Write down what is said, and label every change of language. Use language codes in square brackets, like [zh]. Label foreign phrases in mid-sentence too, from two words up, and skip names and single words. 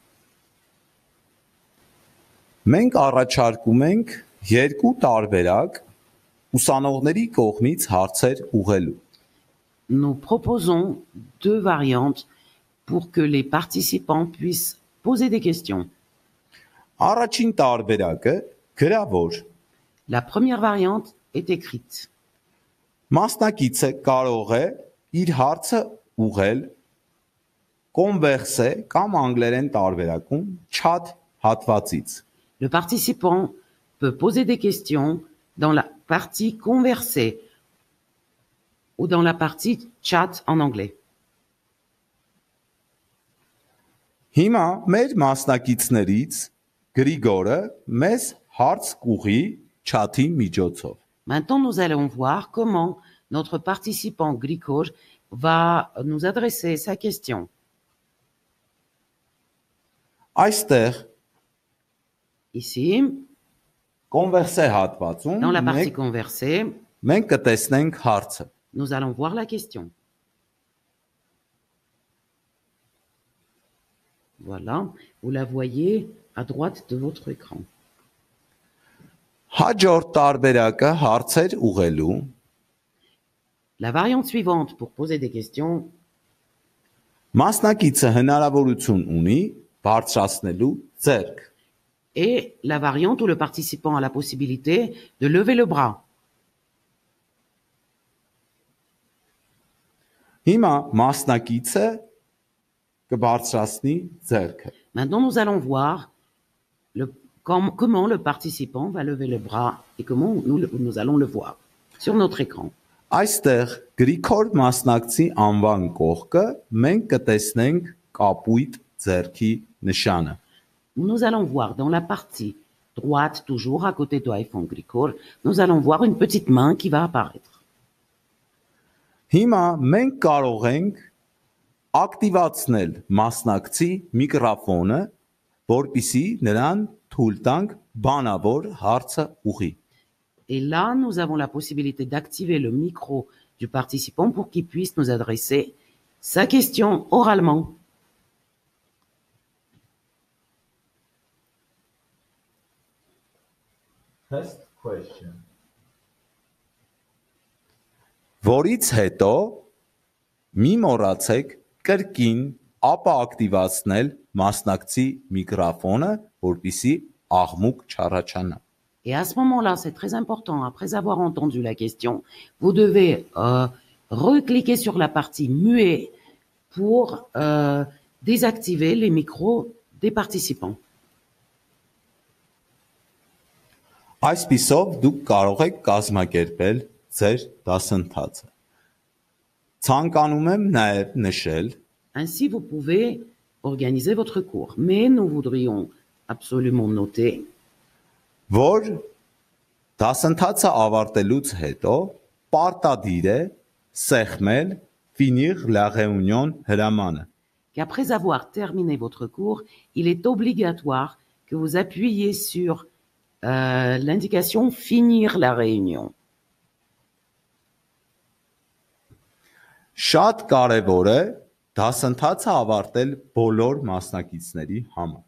[hy] Մենք առաջարկում ենք երկու տարբերակ ուսանողների կողմից հարցեր ուղղելու։ [fr] Nous proposons deux variantes pour que les participants puissent poser des questions. [hy] Առաջին տարբերակը գրավոր։ [fr] La première variante est écrite. [hy] Մասնակիցը կարող է իր հարցը ուղղել converse կամ անգլերեն տարբերակում chat հատվածից։ [fr] Le participant peut poser des questions dans la partie conversée ou dans la partie chat en anglais. [hy] Հիմա մեր մասնակիցներից Գրիգորը մեզ հարց կուղի chat-ի միջոցով։ [fr] Maintenant, nous allons voir comment notre participant Grigor va nous adresser sa question. [hy] Այստեղ [fr] Ici, [hy] converse հատվածում [fr] dans la partie conversée, [hy] մենք կտեսնենք հարցը։ [fr] Nous allons voir la question. Voilà, vous la voyez à droite de votre écran. [hy] Հաջորդ տարբերակը հարցեր ուղղելու [fr] La variante suivante pour poser des questions, [hy] մասնակիցը հնարավորություն ունի բարձրացնելու ձեռք։ [fr] et la variante où le participant a la possibilité de lever le bras. [hy] Հիմա մասնակիցը կբարձրացնի ձեռքը։ [fr] Maintenant, nous allons voir comment le participant va lever le bras et comment nous allons le voir sur notre écran. [hy] Այստեղ Գրիգոր մասնակցի անվան կողքը մենք կտեսնենք կապույտ ձեռքի նշանը։ [fr] Nous allons voir dans la partie droite, toujours à côté de iPhone Gricor, nous allons voir une petite main qui va apparaître. [hy] Հիմա մենք կարող ենք ակտիվացնել մասնակցի միկրոֆոնը, որպեսզի նրան թույլ տանք բանավոր հարցը ուղղի։ [fr] Et là, nous avons la possibilité d'activer le micro du participant pour qu'il puisse nous adresser sa question oralement. [en] Test question. [hy] Որից հետո մի մոռացեք կրկին ապա ակտիվացնել մասնակցի միկրոֆոնը, որպեսզի աղմուկ չառաջանա։ [fr] Et à ce moment-là, c'est très important, après avoir entendu la question, vous devez recliquer sur la partie muet pour désactiver les micros des participants. [hy] Այսպիսով դուք կարող եք կազմակերպել ձեր դասընթացը։ Ցանկանում եմ նաև նշել, [fr] Ainsi, vous pouvez organiser votre cours. Mais nous voudrions absolument noter [hy] որ դասընթացը ավարտելուց հետո պարտադիր է սեղմել [fr] finir la réunion [hy] հրամանը։ [fr] qu'après avoir terminé votre cours, il est obligatoire que vous appuyiez sur l'indication « Finir la réunion ». [hy] Շատ կարևոր է դասընթացը ավարտել բոլոր մասնակիցների համար։